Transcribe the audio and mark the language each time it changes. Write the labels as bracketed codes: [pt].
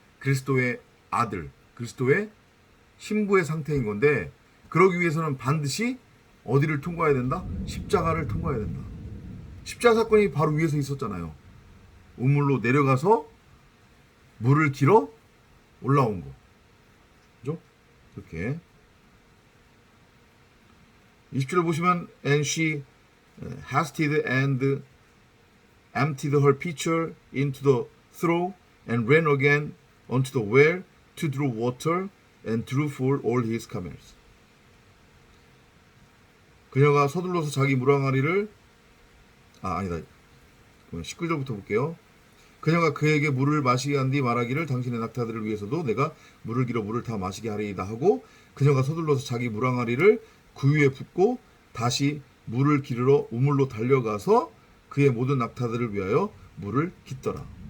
[ko] 그리스도의 아들, 그리스도의 신부의 상태인 건데 그러기 위해서는 반드시 어디를 통과해야 된다? 십자가를 통과해야 된다. 십자가 사건이 바로 위에서 있었잖아요. 우물로 내려가서 물을 길어 올라온 거. 그죠? 그렇게. 20절 보시면 [en] and she hasted and emptied her pitcher into the trough and ran again unto the well to draw water and drew for all his camels. [ko] 그녀가 서둘러서 자기 물항아리를 아니다. 19절부터 볼게요. 그녀가 그에게 물을 마시게 한 뒤 말하기를 당신의 낙타들을 위해서도 내가 물을 길어 물을 다 마시게 하리이다 하고 그녀가 서둘러서 자기 물항아리를 구유에 붓고 다시 물을 기르러 우물로 달려가서 그의 모든 낙타들을 위하여 물을 깃더라.